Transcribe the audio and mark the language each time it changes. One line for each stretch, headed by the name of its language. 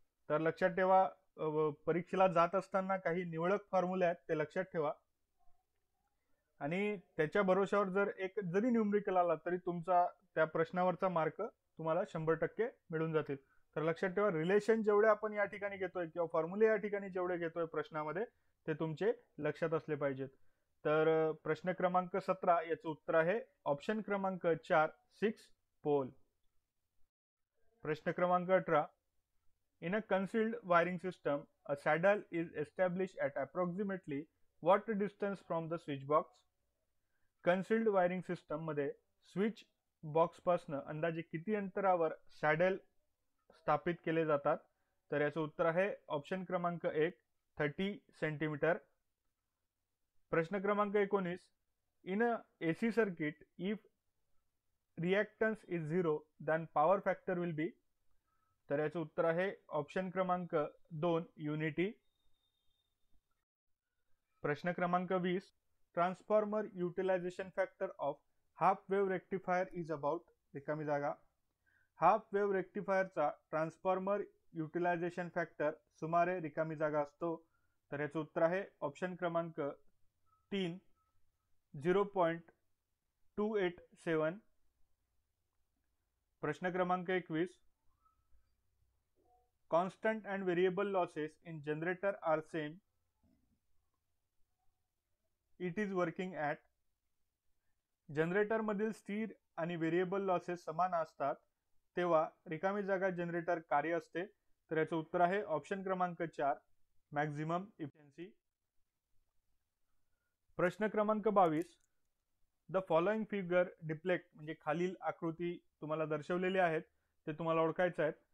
Marathi: तर लक्षात ठेवा परीक्षेला जात असताना काही निवडक फॉर्म्युले आहेत ते लक्षात ठेवा आणि त्याच्या भरोशावर जर एक जरी न्यूमरिकल आला तरी तुमचा त्या प्रश्नावरचा मार्क तुम्हाला 100% मिळून जातील. तर लक्षात ठेवा रिलेशन जेवढे आपण या ठिकाणी घेतोय किंवा फॉर्म्युले या ठिकाणी जेवढे घेतोय प्रश्नामध्ये ते तुमचे लक्षात असले पाहिजेत. तर प्रश्न क्रमांक 17 याचं उत्तर आहे ऑप्शन क्रमांक 4 6 पोल. प्रश्न क्रमांक 18.
English: In a concealed wiring system, a saddle is established at approximately what distance from the switch box? Concealed wiring system
Marathi: मध्ये स्विच बॉक्स पासून अंदाजे किती अंतरावर सॅडल स्थापित केले जातात? तर याचं उत्तर आहे ऑप्शन क्रमांक 1 30 सेंटीमीटर. प्रश्न क्रमांक 19.
English: In a AC circuit if reactance is 0 then power factor will be.
Marathi: तर याचं उत्तर आहे ऑप्शन क्रमांक 2 युनिटी. प्रश्न क्रमांक 20.
English: Transformer utilisation factor of half wave rectifier is about.
Marathi: रिकामी जागा. Half wave रेक्टिफायरचा transformer utilisation factor सुमारे रिकामी जागा असतो. तर याचं उत्तर आहे ऑप्शन क्रमांक 3 0.287. प्रश्न क्रमांक 21.
English: Constant and variable losses in generator are same. It is working at.
Marathi: Generator मधील स्थिर आणि व्हेरिएबल लॉसेस समान असतात तेव्हा रिकामी जागा जनरेटर कार्य असते. तर याचं उत्तर आहे ऑप्शन क्रमांक 4 मॅक्झिमम इफिशियन्सी. प्रश्न क्रमांक 22.
English: the following figure depict
Marathi: म्हणजे खालील आकृती तुम्हाला दर्शवलेली आहेत ते तुम्हाला ओळखायचं आहे.